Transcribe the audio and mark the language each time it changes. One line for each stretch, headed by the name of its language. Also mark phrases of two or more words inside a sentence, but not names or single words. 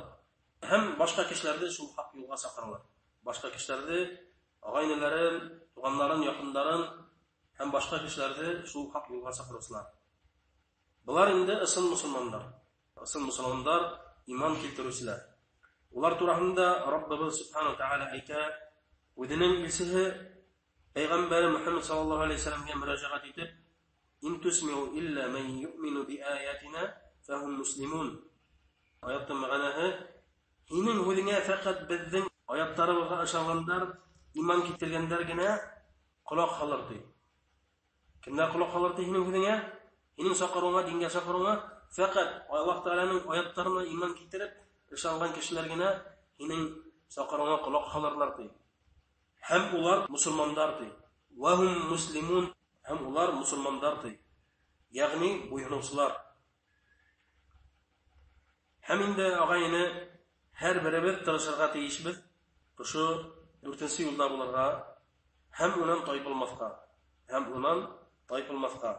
Tatar: Һәм башка кешеләрне шул хак юлга чакыралар. Башка кешеләрне, агай-инеләрен, туганнарын, якындарын һәм башка кешеләрне шул хак юлга чакыручылар. Булар инде ысыл мусламаннар. Ысыл мусламаннар иман килтерүчеләр. Улар турасында Раббыбыз
Arabic: سبحانه تعالى
Tatar: әйтә, үзенең илчесе Пәйгамбәре Мөхәммәд
Arabic: صلى الله عليه وسلم
Tatar: мөрәҗәгать итеп,
Arabic: "إن تسمع إلا من يؤمن بآياتنا فهم مسلمون."
Tatar: Аяттың мәгънәһе, "Һинең үзеңә фақат безнең аяттарыбызга ышангандар, иман китергәндәр генә колак халыр" ди. Кемнәр колак халыр ди һинең үзеңә? Һинең чакыруыңа, дингә чакыруыңа фақат Аллаһ Тәгаләнең аяттарына иман китереп ышанган кешеләр генә һинең чакыруыңа колак халырлар ди. Һәм улар мусламандар ди.
Arabic: وهم مسلمون,
Tatar: һәм улар мусламандар ди. Ягъни буйынучылар. Һәм инде агайны һәр беребез тырышырга тиешбез, шушы дүртенче юлда булырга, һәм унан тайпылмаска, һәм унан тайпылмаска.